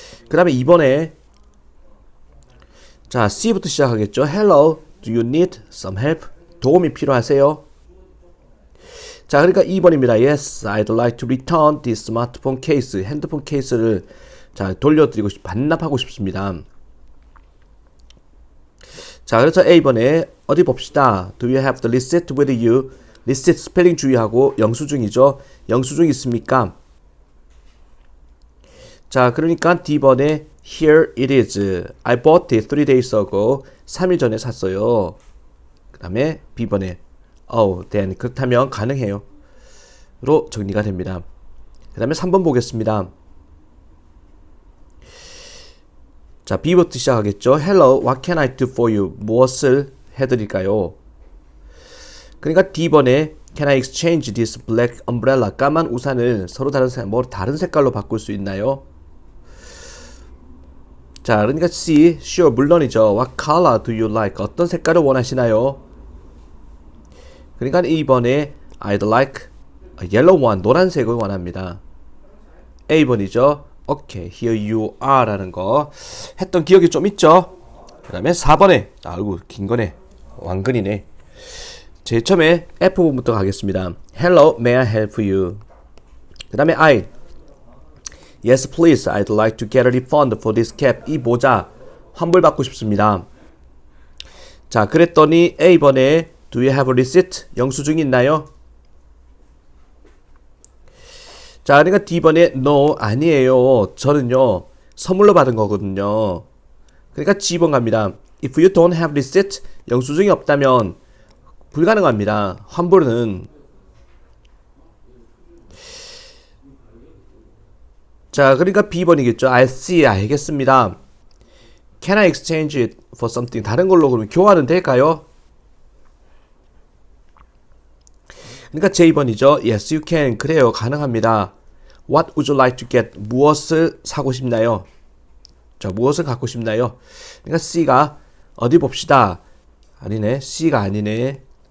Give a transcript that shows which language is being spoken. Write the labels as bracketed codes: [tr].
[ko] 그 다음에 2번에 자, C부터 시작하겠죠. [en] Hello, do you need some help? [ko] 도움이 필요하세요? 자, 그러니까 2번입니다. [en] Yes, I'd like to return this smartphone case. [ko] 핸드폰 케이스를 자, 돌려드리고 반납하고 싶습니다. 자, 그래서 A번에 어디 봅시다. [en] Do you have the receipt with you? [ko] receipt 스펠링 주의하고 영수증이죠. 영수증 있습니까? 자, 그러니까 D번에 [en] Here it is. I bought it 3 days ago. [ko] 3일 전에 샀어요. 그 다음에 B번에 [en] Oh, then [ko] 그렇다면 가능해요. 로 정리가 됩니다. 그 다음에 3번 보겠습니다. 자, B부터 시작하겠죠. [en] Hello, what can I do for you? [ko] 무엇을 해드릴까요? 그러니까 D번에 [en] Can I exchange this black umbrella? [ko] 까만 우산을 서로 다른 색깔로 바꿀 수 있나요? 자, 그러니까 C, sure, 물론이죠. [en] What color do you like? [ko] 어떤 색깔을 원하시나요? 그러니까 2번에 [en] I'd like a yellow one, [ko] 노란색을 원합니다. A번이죠. [en] Okay, here you are [ko] 라는 거 했던 기억이 좀 있죠? 그 다음에 4번에 아이고 긴 거네. 왕근이네. 제일 처음에 F부터 가겠습니다. [en] Hello, may I help you? [ko] 그 다음에 [en] I Yes, please. I'd like to get a refund for this cap. [ko] 이 모자 환불받고 싶습니다. 자, 그랬더니 A번에 [en] Do you have a receipt? [ko] 영수증이 있나요? 자, 그러니까 D번에 No, 아니에요. 저는요 선물로 받은 거거든요. 그러니까 G번 갑니다. [en] If you don't have receipt, [ko] 영수증이 없다면 불가능합니다. 환불은. 자, 그러니까 B번이겠죠. [en] I see, [ko] 알겠습니다. [en] Can I exchange it for something? [ko] 다른 걸로 그러면 교환은 될까요? 그러니까 제2번이죠. [en] Yes, you can. [ko] 그래요. 가능합니다. [en] What would you like to get? [ko] 무엇을 사고 싶나요? 자, 무엇을 갖고 싶나요? 그러니까 C가 어디 봅시다. 아니네. C가 아니네.